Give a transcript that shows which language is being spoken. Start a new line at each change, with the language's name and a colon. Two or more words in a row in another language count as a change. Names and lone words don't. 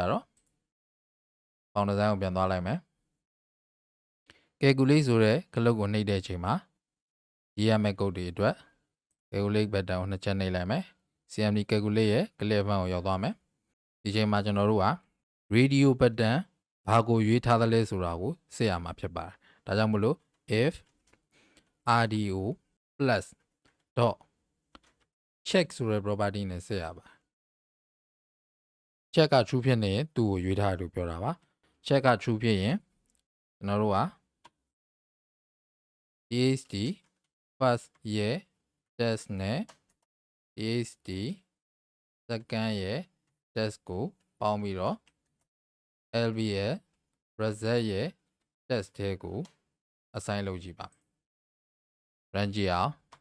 Burmese: တော့
English: font design
Burmese: ကိုပြန်သွားလိုက်မယ် calculate ဆိုတဲ့ခလုတ်ကိုနှိပ်တဲ့အချိန်မှာရေးရမယ့် code တွေအတွက်
English: calculate button
Burmese: ကိုနှစ်ချက်နှိပ်လိုက်မယ်
English: cmd calculate
Burmese: ရဲ့
English: clear button
Burmese: ကိုရောက်သွားမယ်ဒီချိန်မှာကျွန်တော်တို့က
English: radio button
Burmese: ဘာကိုရွေးထားသလဲဆိုတာကိုစစ်ရမှာဖြစ်ပါတယ်ဒါကြောင့်မလို့
English: if rdo plus dot check
Burmese: ဆိုတဲ့ property နဲ့စစ်ရပါ check က true ဖြစ်နေရင်သူ့ကိုရွေးထားတယ်လို့ပြောတာပါ check က true ဖြစ်ရင်ကျွန်တော်တို့က
English: txt first
Burmese: ရဲ့ test နဲ့
English: txt second
Burmese: ရဲ့ test ကိုပေါင်းပြီးတော့ lb ရဲ့ result ရဲ့ test ထဲကို assign လုပ်ကြည့်ပါ run ကြည့်အောင်